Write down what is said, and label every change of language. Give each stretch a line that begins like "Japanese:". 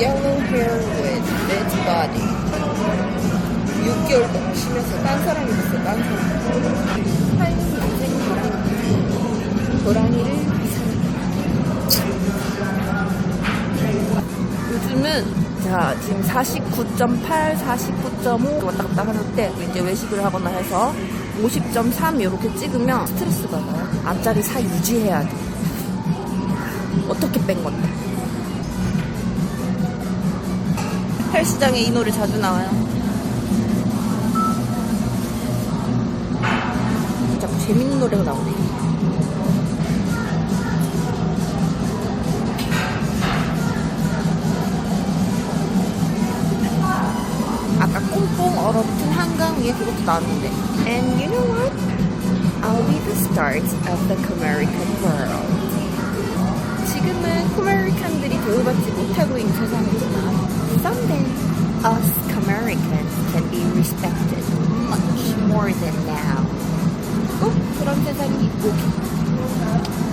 English: Yellow hair with fit body.
Korean: 6개월 너무 심해서 딴 사람이 됐어, 딴 사람. 하얀색 고라니를 요즘은 자 지금 49.8, 49.5 왔다 갔다 하는데 이제 외식을 하거나 해서 50.3 이렇게 찍으면 스트레스 받아요. 앞자리 살 유지해야 돼. 어떻게 뺀 건데? 헬스장에 이 노래 자주 나와요. 자꾸 재밌는 노래가 나오네. 아까 꽁꽁 얼어붙은 한강 위에 그것도 나왔는데.
English: And you know what? I'll be the start of the Comerican world.
Korean: 지금은 코메리칸들이 대우받지 못하고 있는 세상이지만
English: someday us Comericans can be respected much more than now.
Korean: 꼭 그런 세상이 오기.